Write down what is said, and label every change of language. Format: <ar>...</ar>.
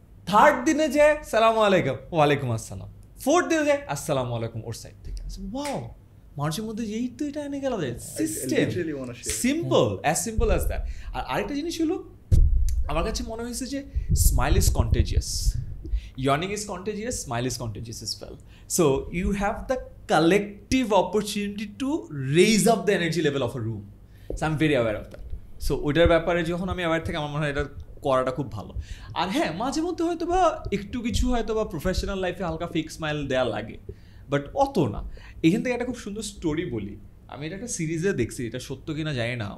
<bn>3rd দিনে যে সালামু আলাইকুম, ওয়ালাইকুম আসসালাম। 4th দিনে যায় আসসালামু আলাইকুম ওর সাইড থেকে। ওয়াও, মানুষের মধ্যে এই তো এটা এনে গেল, system simple,</bn> <en>As simple as that.</en> <bn>আর আরেকটা জিনিস হলো, আমার কাছে মনে হয়েছে যে</bn> <en>Smile is contagious, yawning is contagious, smile is contagious as well. So you have the collective opportunity to raise up the energy level of a room. So I'm very aware of that.</en> <bn>So ওইটার ব্যাপারে যখন আমি aware থেকে, আমার মনে হয় এটা করাটা খুব ভালো। আর হ্যাঁ, মাঝে মধ্যে হয়তো বা একটু কিছু হয়তো বা প্রফেশনাল লাইফে হালকা ফেক স্মাইল দেওয়া লাগে, বাট অত না। এখান থেকে একটা খুব সুন্দর স্টোরি বলি। আমি এটা একটা সিরিজে দেখছি, এটা সত্য কিনা জানি না।</bn>